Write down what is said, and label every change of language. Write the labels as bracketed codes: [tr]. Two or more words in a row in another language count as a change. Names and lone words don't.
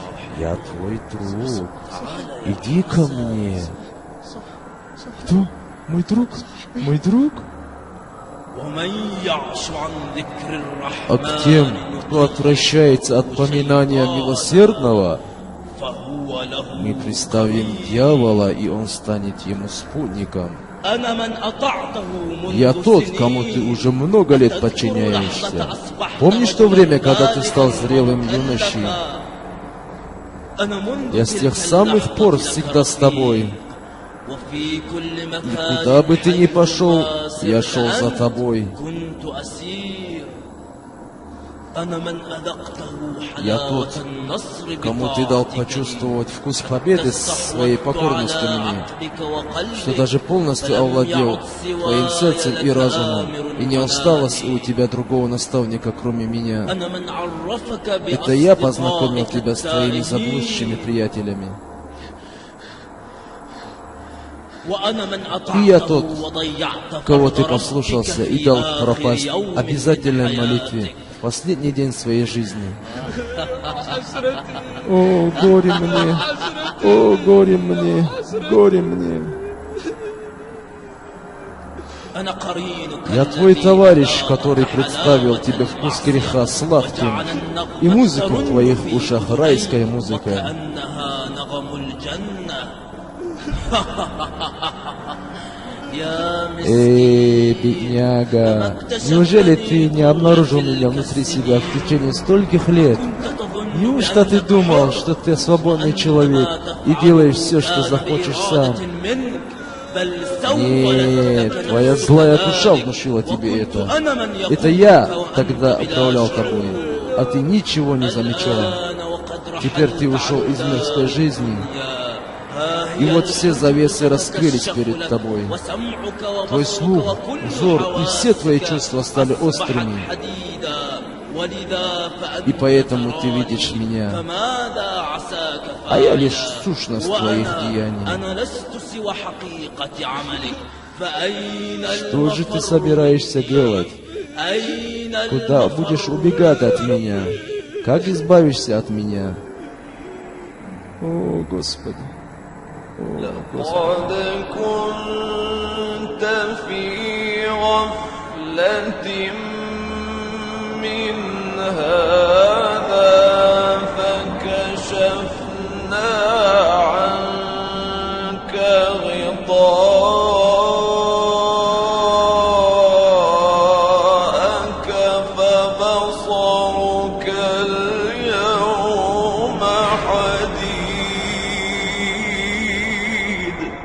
[ru] Я твой друг. Иди ко мне. Кто? Мой друг? Мой друг? [ar] ومن يعش عن ذكر [ru] А к тем, кто отвращается от поминания милосердного, [ar] فهو له [ru] мы представим дьявола, и он станет ему спутником. [ar] أنا من أطعته منذ [ru] Я тот, [ar] سنين. [ru] кому ты уже много лет подчиняешься. Помнишь то время, когда ты стал зрелым юношей? [ar] أنا منذ [ru] Я с тех [ar] تلك [ru] самых пор [ar] اللحظة [ru] всегда с тобой. [ar] وفي كل [ru] И [ar] مكان [ru] куда бы ты ни пошел, [ar] حيثما [ru] я [ar] سرت [ru] шел за [ar] أنت [ru] тобой. [ar] كنت أسير أنا من أذقته [ru] Я [ar] حلاوة [ru] тот, [ar] النصر [ru] кому ты дал [ar] بطاعتك [ru] почувствовать вкус победы своей покорностью мне, что даже полностью [ar] فلم [ru] овладел [ar] يعد [ru] твоим сердцем и [ar] سواي [ru] разумом, [ar] لك [ru] и не осталось у тебя другого наставника, кроме меня. [ar] أنا من عرفك [ru] Это я познакомил [ar] بأصدقائك [ru] тебя с твоими [ar] التائبين. [ru] заблудшими приятелями. [ar] وأنا من [ru] И я [ar] أطعته [ru] тот, [ar] وضيعت [ru] кого ты [ar] فرض [ru] послушался [ar] ربك [ru] и [ar] في [ru] дал [ar] آخر [ru] пропасть [ar] يوم من [ru] обязательной [ar] حياتك. [ru] молитве в последний день своей жизни. О, горе мне! О, горе мне! Горе мне! [ar] أنا قرينك [ru] Я твой [ar] الذي [ru] товарищ, [ar] ذاق [ru] который представил тебе вкус греха сладким, [ar] وجعل النغمة [ru] и музыку в твоих [ar] ترن [ru] ушах [ar] في [ru] райская [ar] أذنيك [ru] музыка. [ar] وكأنها نغم الجنة يا [ru] Эй, [ar] مسكين [ru] бедняга, неужели ты не обнаружил меня внутри себя в течение стольких лет? [ar] كنت تظن [ru] Неужто ты [ar] بأنك [ru] думал, [ar] حر [ru] что ты свободный [ar] وأن [ru] человек [ar] ما [ru] и [ar] تفعله [ru] делаешь все, что [ar] كان [ru] захочешь [ar] بإرادة [ru] сам? [ar] منك، بل سوف [ru] Нет, [ar] لك [ru] твоя [ar] نفسك [ru] злая [ar] ذلك. [ru] душа внушила тебе [ar] وكنت [ru] это. [ar] أنا من يقودك [ru] Это я [ar] وأنت [ru] тогда [ar] بلا [ru] управлял [ar] شعور. [ru] тобой, а ты ничего не замечал. [ar] الآن وقد [ru] Теперь ты [ar] رحلت [ru] ушел из [ar] عن [ru] мирской жизни, [ar] ها [ru] и [ar] هي [ru] вот все завесы раскрылись [ar] كشف [ru] перед [ar] لك، [ru] тобой. [ar] وسمعك [ru] Твой [ar] وبصرك [ru] слух, [ar] وكل [ru] взор и все твои [ar] حواسك [ru] чувства стали [ar] أصبحت [ru] острыми, [ar] حديدا، ولذا فأنت [ru] и поэтому ты [ar] تراني. [ru] видишь меня, [ar] فماذا عساك [ru] а я [ar] فاعل؟ [ru] лишь сущность твоих деяний. [ar] أنا لست سوى حقيقة عملك، فأين [ru] Что же ты [ar] المفر [ru] собираешься [ar] مني؟ [ru] делать? [ar] أين [ru] Куда [ar] المفر [ru] будешь убегать от меня? Как избавишься от меня? О, Господи! О, Господи! [ar] قد كنت في غفلة من هذا فكشفنا عنك غطاءك فبصرك اليوم حديد.